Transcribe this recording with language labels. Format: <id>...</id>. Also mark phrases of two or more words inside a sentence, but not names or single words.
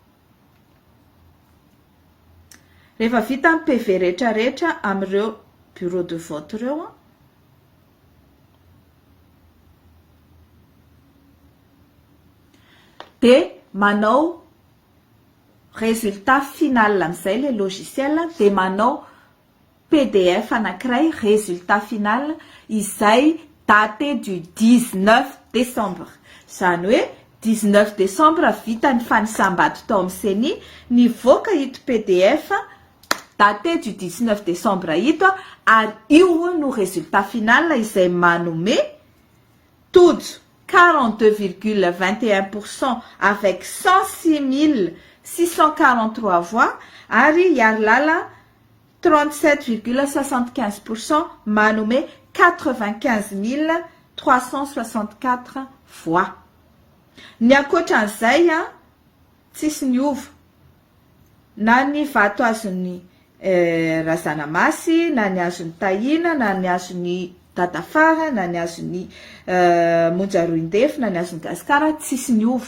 <mg>Rehefa vita ny PV rehetrarehetra amin'ireo</mg> <fr>bureau de vote</fr> <mg>ireo de manao</mg> <fr>résultat final</fr> <mg>amin'izay le logiciel de manao PDF anankiray</mg> <fr>résultat final</fr> <mg>izay</mg> <fr>daté du 19 décembre.</fr> <mg>Zany hoe 19 décembre vita ny fanisam-bato tao amin'ny CENI, nivoaka ito PDF</mg> <fr>daté du 19 décembre</fr> <mg>ito ary io no</mg> <fr>résultat final</fr> <mg>izay manome tojo 42,21%</mg> <fr>avec 106 643 voix</fr> <mg>ary Yarlala 37,75% manome 95 364 voix. Ny akoatran'izay tsisy niova na ny vato azon'ny Razanamasi, na ny azon'ny Tahina, na ny azon'ny Dadafara, na ny azon'ny Monjaroindefo, na ny azon'ny Gaskara, tsisy niova.</mg>